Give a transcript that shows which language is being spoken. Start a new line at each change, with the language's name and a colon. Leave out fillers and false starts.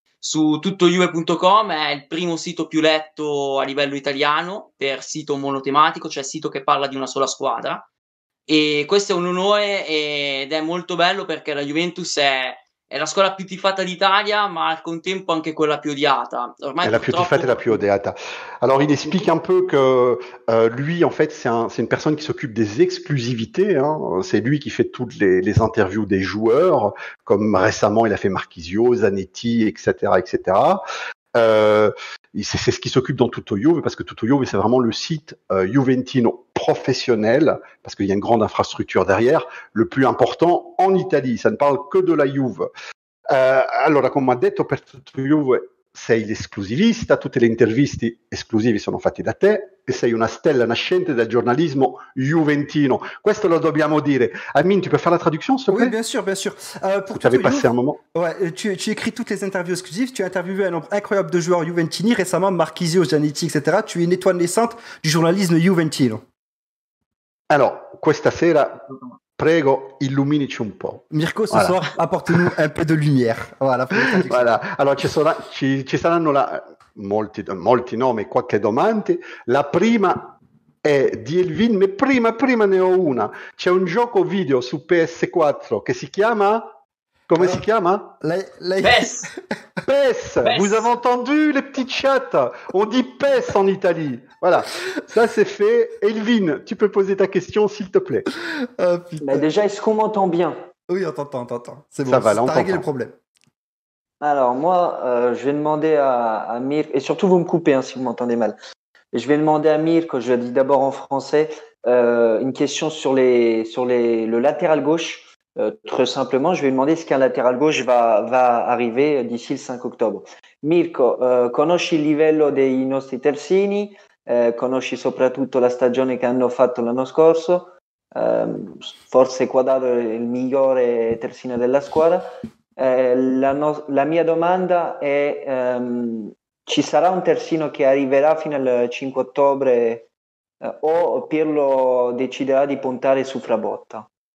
Italian: Su tuttojuve.com è il primo sito più letto a livello italiano per sito monotematico, cioè sito che parla di una sola squadra. E questo è un onore ed è molto bello perché la Juventus è la squadra più tifata d'Italia, ma al contempo anche quella più odiata. Ormai la più tifata et la più odiata.
French: Alors il explique un peu que lui en fait c'est une personne qui s'occupe des exclusivités, hein. C'est lui qui fait toutes les interviews des joueurs, comme récemment il a fait Marchisio, Zanetti, etc. etc. C'est ce qui s'occupe dans Tutto Juve, parce que Tutto Juve c'est vraiment le site Juventino professionnel, parce qu'il y a une grande infrastructure derrière, le plus important en Italie, ça ne parle que de la Juve.
Italian: Allora, come ha detto, per Tutto Juve sei l'esclusivista, tutte le interviste esclusive sono fatte da te e sei una stella nascente del giornalismo juventino. Questo lo dobbiamo dire.
French: Amine, tu peux faire la traduction, s'il te plaît? Oui, bien sûr, bien sûr. Pour tu avais passé un moment. Ouais, tu écris toutes les interviews exclusives, tu as interviewé un nombre incroyable de joueurs juventini, récemment Marchisio, Zanetti, etc. Tu es une étoile naissante du journalisme juventino.
Italian: Alors, questa sera, prego, illuminici un po'.
French: Mirko, ce soir, apporte-nous un peu de lumière. Voilà. Voilà.
Italian: Allora, ci saranno molti nomi, qualche domande. La prima è di Elvin, ma prima ne ho una. C'è un gioco video su PS4 che si chiama... Comment si chiama? PES. PES.
French: Vous avez entendu les petits chats? On dit PES en Italie. Voilà, ça c'est fait. Elvin, tu peux poser ta question s'il te plaît. Mais déjà, est-ce qu'on m'entend bien? Oui, on t'entend. C'est bon, ça va, là, on t'as réglé t'entend. le problème. Alors moi, je vais demander à Mirko, et surtout vous me coupez hein, si vous m'entendez mal. Je vais demander à Mirko, je le dis d'abord en français, une question sur le latéral gauche. Très simplement, je vais lui demander est-ce qu'un latéral gauche va arriver d'ici le 5 octobre.
Italian: Mirko, conosci il livello dei nostri terzini, conosci soprattutto la stagione che hanno fatto l'anno scorso, forse Quadrado è il migliore terzino della squadra. La mia domanda è ci sarà un terzino che arriverà fino al 5 ottobre o Pirlo deciderà di puntare su Frabotta?